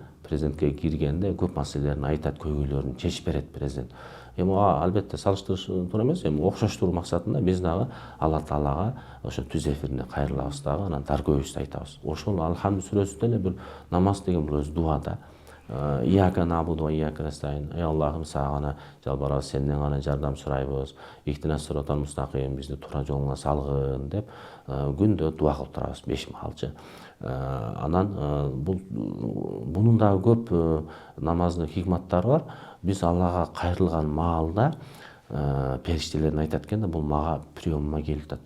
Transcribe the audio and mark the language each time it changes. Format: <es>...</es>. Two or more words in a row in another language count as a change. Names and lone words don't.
<ky>Президентке киргенде көп маселелерин айтат, көйгөйлөрүн чечип берет президент. Эми албетте салыштырыш туура эмес, эми окшоштуруу максатында биз дагы Алла Таалага ошо түз эфирине кайрылабыз дагы, анан таргөөбүздү айтабыз. Ошол Алхамд сүрөсү деле бир намаз деген бул өз дуа да.</ky> <ar>إياك نعبد وإياك نستعين.</ar> <ky>Ey Аллахым, сага гана жалбарабыз, сенден гана жардам сурайбыз.</ky> <ar>اهدنا الصراط المستقيم,</ar> <ky>бизди туура жолуңа салгын деп күндө дуа кылып турабыз 5 маалчы. Анан бунун дагы көп намаздын хикматтары бар. Биз Аллага кайрылган маалда периштелерин айтат экен да, бул мага приемума келип атат.</ky>